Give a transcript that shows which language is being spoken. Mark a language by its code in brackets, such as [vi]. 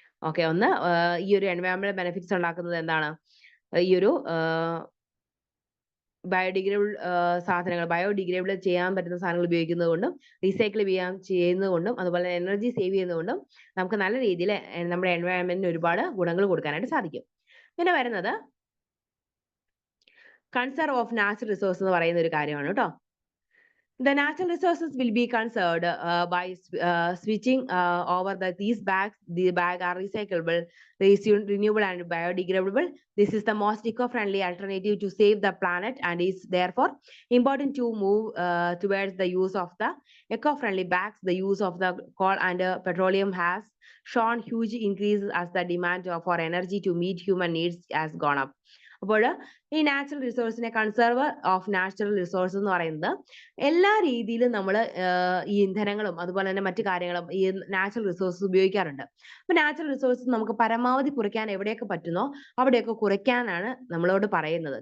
[ml] Okay, ഒന്ന് ഈ ഒരു എൻവയോൺമെന്റൽ ബെനിഫിറ്റ്സ് ഉണ്ടാക്കുന്നത് എന്താണ്, ഈ ഒരു ബയോഡിഗ്രേഡബിൾ സാധനങ്ങൾ, ബയോഡിഗ്രേഡബിൾ ചെയ്യാൻ പറ്റുന്ന സാധനങ്ങൾ ഉപയോഗിക്കുന്നത് കൊണ്ടും റീസൈക്കിൾ ചെയ്യുന്നത് കൊണ്ടും അതുപോലെ എനർജി സേവ് ചെയ്യുന്നത് നമുക്ക് നല്ല രീതിയിൽ നമ്മുടെ എൻവയോൺമെന്റിന് ഒരുപാട് ഗുണങ്ങൾ കൊടുക്കാനായിട്ട് സാധിക്കും. പിന്നെ വരുന്നത് കൺസർവ് ഓഫ് നാച്ചുറൽ റിസോഴ്സ് എന്ന് പറയുന്ന ഒരു കാര്യമാണ് കേട്ടോ. [en] The natural resources will be conserved by switching over these bags. The bag are recyclable, renewable, and biodegradable. This is the most eco-friendly alternative to save the planet, and is therefore important to move towards the use of the eco-friendly bags. The use of the coal and petroleum has shown huge increases as the demand for energy to meet human needs has gone up. [ml] അപ്പോൾ ഈ natural റിസോഴ്സിനെ, conserve of natural resource എന്ന് പറയുന്നത് എല്ലാ രീതിയിലും നമ്മൾ ഈ ഇന്ധനങ്ങളും അതുപോലെ തന്നെ മറ്റു കാര്യങ്ങളും ഈ നാച്ചുറൽ റിസോഴ്സസ് ഉപയോഗിക്കാറുണ്ട്. അപ്പൊ നാച്ചുറൽ റിസോഴ്സസ് നമുക്ക് പരമാവധി കുറയ്ക്കാൻ എവിടെയൊക്കെ പറ്റുന്നോ അവിടെയൊക്കെ കുറയ്ക്കാനാണ് നമ്മളോട് പറയുന്നത്.